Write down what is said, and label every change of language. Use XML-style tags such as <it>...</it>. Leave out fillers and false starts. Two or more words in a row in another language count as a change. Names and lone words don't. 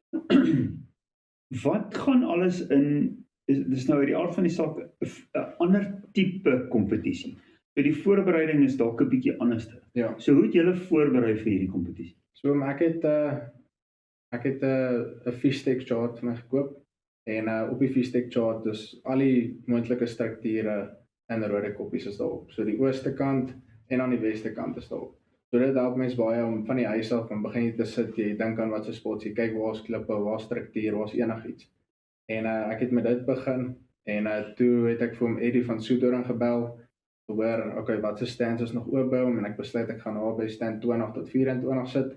<af>Wat gaan alles in, dis nou uit die aard van die saak 'n ander tipe kompetisie. So die voorbereiding is dalk 'n bietjie anders. Ja. So hoe het julle voorberei vir hierdie kompetisie? So ek het 'n</af> <en>fish stick chart</en> <af>vir my gekoop, en op die</af> <en>fish stick chart</en> <af>is al die moontlike strukture in Rode Koppies is daarop. So die ooste kant en aan die weste kant is daarop. So dit help mens baie om van die huis af, van begin jy te sit, jy dink aan wat se spots, jy kyk waar's klippe, waar's struktuur, waar's enigiets. En ek het met dit begin, en toe het ek vir hom Eddie van Soedoring gebel, hoor, okay, wat se stands is nog oop by hom, en ek besluit ek gaan naby stand 20 tot 24 sit.</af>